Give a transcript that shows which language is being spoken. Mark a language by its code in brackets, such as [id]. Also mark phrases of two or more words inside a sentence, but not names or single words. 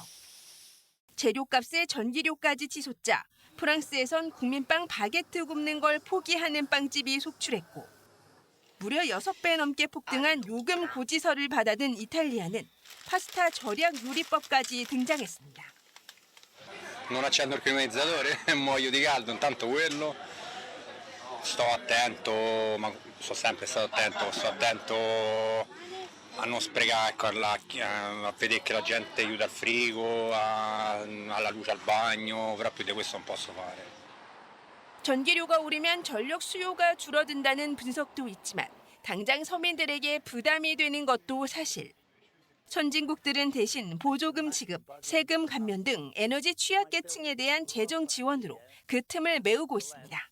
[ko] 재료값에 전기료까지 치솟자 프랑스에선 국민빵 바게트 굽는 걸 포기하는 빵집이 속출했고 무려 6배 넘게 폭등한 요금 고지서를 받아든 이탈리아는 파스타 절약 요리법까지 등장했습니다. [it] Non accendo il climatizzatore e muoio di caldo, intanto quello sto attento, ma sono sempre stato attento a non sprecare, ecco, a vedere che la gente aiuta al frigo, alla luce al bagno, però più di questo non posso fare. [ko] 전기료가 오르면 전력 수요가 줄어든다는 분석도 있지만 당장 서민들에게 부담이 되는 것도 사실. 선진국들은 대신 보조금 지급, 세금 감면 등 에너지 취약계층에 대한 재정 지원으로 그 틈을 메우고 있습니다.